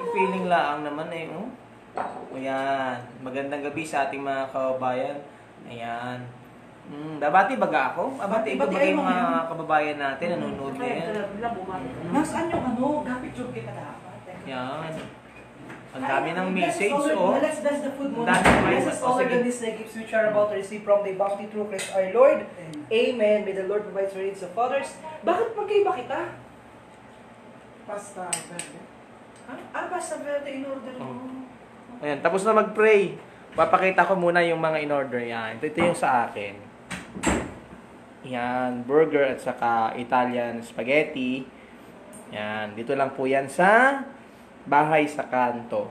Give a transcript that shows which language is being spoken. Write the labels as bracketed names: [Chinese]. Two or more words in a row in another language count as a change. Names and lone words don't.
[Filipino] Feeling lang naman eh. Oh. Ayan. Magandang gabi sa ating mga kababayan. Ayan. Babati baga ako? Babati ko Bati baga ay yung mga mga kababayan natin. Nanonood Kaya ngayon. bigla bumalik. Nasaan yung Gapit kita dapat. Yan. Ang dami ng message oh. [English] Let's bless the food [Filipino] muna. Ang dami ng [English] Bless [Filipino] message. [English] us all [Filipino] Sige. [English] the gifts which we are about to receive from the bounty through Christ our Lord. Amen. May the Lord provide for needs of others. [Filipino] Bakit magkaiba kita? Pasta. Basta verde [English] in order [Filipino] mo. Ayan, tapos na mag-pray. Papakita ko muna yung mga in-order yan. Ito yung sa akin. Yan, burger at saka [English] Italian spaghetti. [Filipino] Yan, dito lang po yan sa bahay sa kanto.